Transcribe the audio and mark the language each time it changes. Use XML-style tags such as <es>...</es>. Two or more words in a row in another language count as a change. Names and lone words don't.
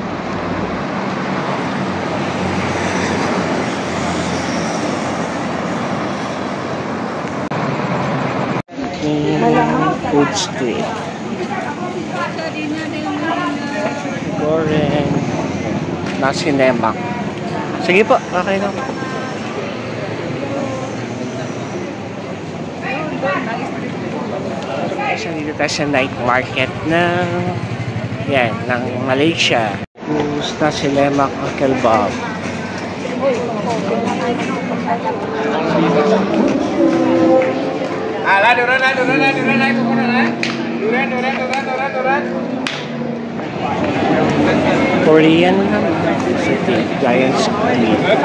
<en>Food street.</en> <ms>Goreng. Nasi lemak.</ms> <tl>Sige po, okay lang. So, dito tayo sa night market ng Malaysia. Nasi lemak o kebab.</tl> <en>Korean giant squid.</en>